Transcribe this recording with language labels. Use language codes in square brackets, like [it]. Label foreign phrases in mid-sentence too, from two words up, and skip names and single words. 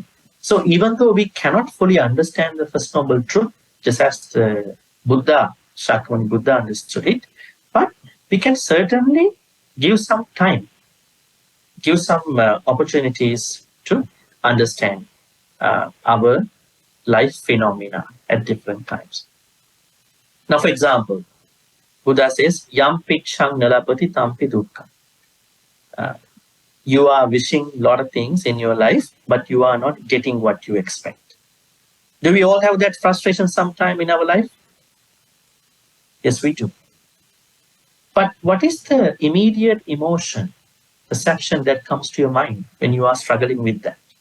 [en] So even though we cannot fully understand the First Noble Truth, just as the Buddha, Shakyamuni Buddha understood it, but we can certainly give some time, give some opportunities to understand our life phenomena at different times. Now, for example, Buddha says, [pi] Yam pichang nalapati tampi dukkha. [en] You are wishing a lot of things in your life, but you are not getting what you expect. Do we all have that frustration sometime in our life? Yes, we do. But what is the immediate emotion, perception that comes to your mind when you are struggling with that?